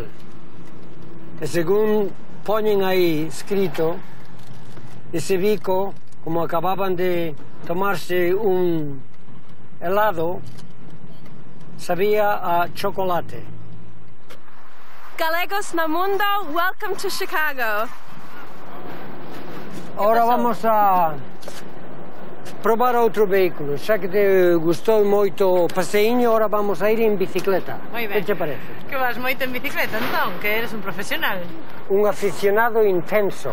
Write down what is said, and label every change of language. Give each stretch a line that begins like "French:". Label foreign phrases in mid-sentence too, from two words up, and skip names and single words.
Galician: E según poñen aí escrito, ese bico, como acababan de tomarse un helado, sabía a chocolate. Galegos no mundo,
English: welcome to Chicago.
Galician: Ahora vamos a probar outro vehículo. Xa que te gustou moito o paseiño, ahora vamos a ir en bicicleta. Moi ben. Que te parece? Que vas moito en bicicleta, entón, que eres un profesional. Un aficionado intenso.